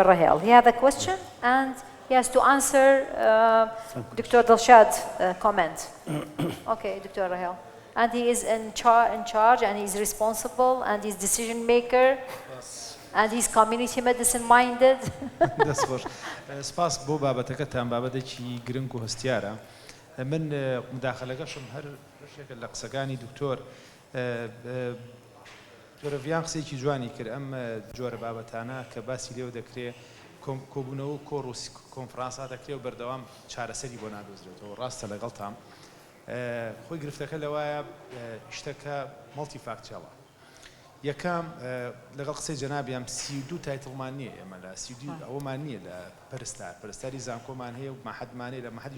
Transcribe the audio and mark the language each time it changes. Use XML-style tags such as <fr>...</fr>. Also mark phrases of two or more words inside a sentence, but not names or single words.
<en>Rahel, he has a question, and he has to answer Dr. Dalshad's comment. Okay, Dr. Rahel. And he is in charge, and he's responsible, and he's decision maker. And he's community medicine minded.</en> <ckb>دەستخۆش سپاس بۆ بابەتەکەتان بابەتێکی گرنگ و هەستیارە من مداخلەکەشم هەر بەشێکە لە قسەکانی دکتۆر جۆرەڤیان قسێکی جوانی کرد ئەم جۆرە بابەتانە کە باسی لێو دەکرێت کۆبوونەوە و کۆڕ و کۆنفرانسا دەکرێت و بەردەوام چارەسەری بۆ نادۆزرێتەوە ڕاستە لەگەڵتان خۆی گرفتەکە لەوایە شتەکە</ckb> <en>multi factorial</en> <ckb>یەکەم لەگەڵ قسەی جەنابیان 32 تایتڵمان نییە ئێمە لە 32 ئەوەمان نییە لە پەرستاری زانکۆمان هەیە و مەحەدمان هەیە لە مەحەدیش</ckb>